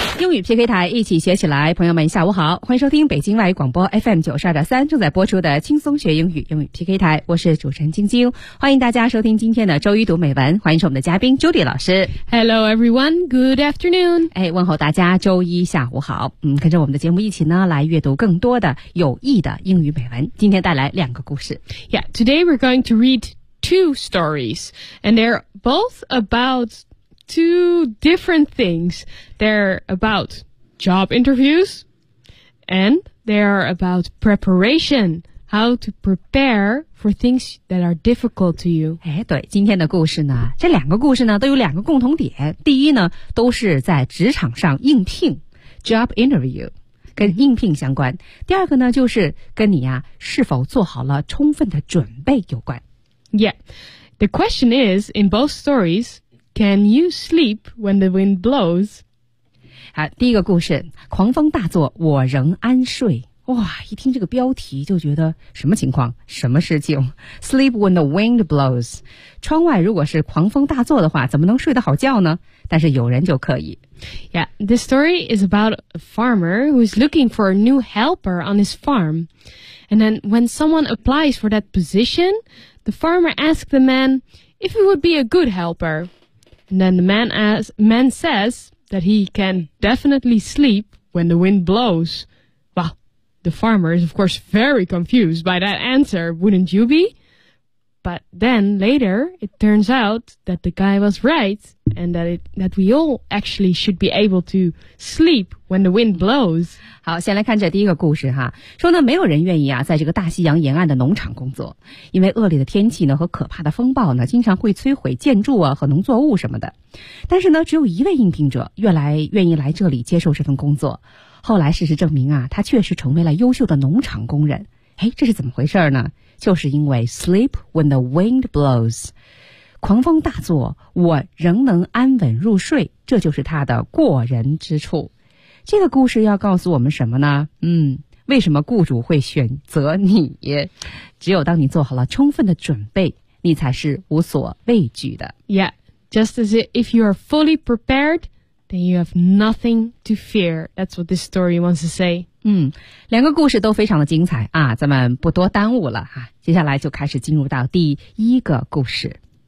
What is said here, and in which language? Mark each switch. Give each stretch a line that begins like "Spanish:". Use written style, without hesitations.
Chinese: 英语 PK 台，一起学起来。朋友们，下午好，欢迎收听北京外语广播 FM 92.3正在播出的轻松学英语英语 PK 台，我是主持人晶晶，欢迎大家收听今天的周一读美文，欢迎收我们的嘉宾 Judy 老师。
English: Hello everyone, good afternoon！
Chinese: 哎，问候大家周一下午好。嗯，跟着我们的节目一起呢，来阅读更多的有益的英语美文。今天带来两个故事。
English: Yeah, today we're going to read two stories, and they're both about. Two different things. They're about job interviews and they are about preparation. How to prepare for things that are difficult to you.
Chinese: 哎，对，今天的故事呢，这两个故事呢都有两个共同点。第一呢，都是在职场上应聘
English: job interview，
Chinese: 跟应聘相关。第二个呢，就是跟你啊是否做好了充分的准备有关。
English: Yeah, the question is in both stories. Can you sleep when the wind blows?
Chinese: 好，第一个故事，狂风大作，我仍安睡。哇，一听这个标题就觉得什么情况，什么事情 ？
English: Sleep when the wind blows.
Chinese: 窗外如果是狂风大作的话，怎么能睡得好觉呢？但是有人就可以。
English: Yeah, this story is about a farmer who is looking for a new helper on his farm. And then when someone applies for that position, the farmer asks the man if he would be a good helper. And then the man says that he can definitely sleep when the wind blows. Well, the farmer is of course very confused by that answer, wouldn't you be? But then later, it turns out that the guy was right, and that we all actually should be able to sleep when the wind blows.
Chinese: 好，先来看这第一个故事哈。说呢，没有人愿意啊，在这个大西洋沿岸的农场工作，因为恶劣的天气呢和可怕的风暴呢，经常会摧毁建筑啊和农作物什么的。但是呢，只有一位应聘者愿意来这里接受这份工作。后来事实证明啊，他确实成为了优秀的农场工人。哎，这是怎么回事呢？就是因为
English: sleep when the wind blows，
Chinese: 狂风大作，我仍能安稳入睡，这就是他的过人之处。这个故事要告诉我们什么呢？为什么雇主会选择你？只有当你做好了充分的准备，你才是无所畏惧的。
English: Yeah, just as if you are fully prepared, then you have nothing to fear. That's what this story wants to say.
Chinese: 两个故事都非常的精彩啊，咱们不多耽误了哈、接下来就开始进入到第一个故事。